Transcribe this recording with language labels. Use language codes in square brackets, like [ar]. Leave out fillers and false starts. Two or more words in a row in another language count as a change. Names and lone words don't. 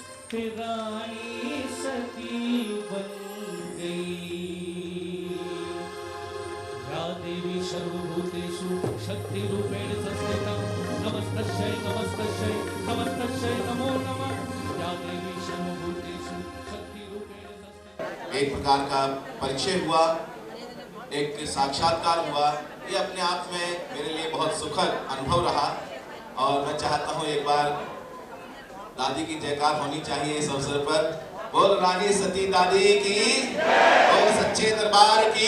[hi] फिर रानी सती बन गई। [sa] या देवी सर्वभूतेषु शक्तिरूपेण संस्थिता नमस्तस्यै नमस्तस्यै नमस्तस्यै नमो नमः। या देवी सर्वभूतेषु शक्तिरूपेण संस्थिता। [hi] एक प्रकार का परिचय हुआ, एक साक्षात्कार हुआ। ये अपने आप में मेरे लिए बहुत सुखद अनुभव रहा और मैं चाहता हूँ एक बार दादी की जयकार होनी चाहिए इस अवसर पर। बोल रानी सती दादी की, बोल सच्चे दरबार की।